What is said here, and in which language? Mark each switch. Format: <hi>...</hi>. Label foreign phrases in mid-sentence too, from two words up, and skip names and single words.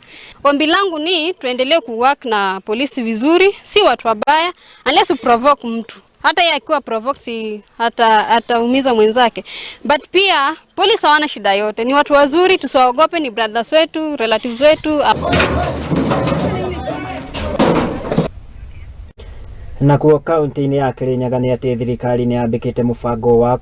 <sw>Ombi langu ni tuendelee kuwork na polisi vizuri, si watu wabaya, unless uprovoke mtu. Hata yeye akiwa provoke si ataumiza mwenzake. But pia polisi hawana shida yote, ni watu wazuri, tusiwaogope, ni brothers wetu, relatives wetu. Na kwa county ni ya Kirinyaga</sw> <ki>ni ati thirikari ni yambikite mubango wa</ki>